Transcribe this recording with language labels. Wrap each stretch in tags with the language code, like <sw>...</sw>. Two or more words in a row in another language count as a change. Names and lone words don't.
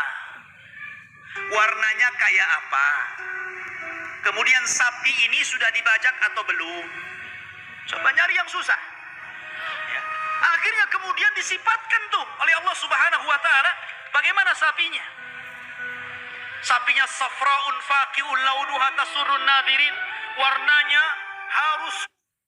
<id>Warnanya kayak apa? Kemudian sapi ini sudah dibajak atau belum? Coba nyari yang susah. Ya. Akhirnya kemudian disifatkan tuh oleh Allah</id> <ar>سبحانه وتعالى,</ar> <id>bagaimana sapinya?</id> <ar>Sapinya صفراء فاقع لونها تسر الناظرين.</ar> <id>Warnanya harus</id>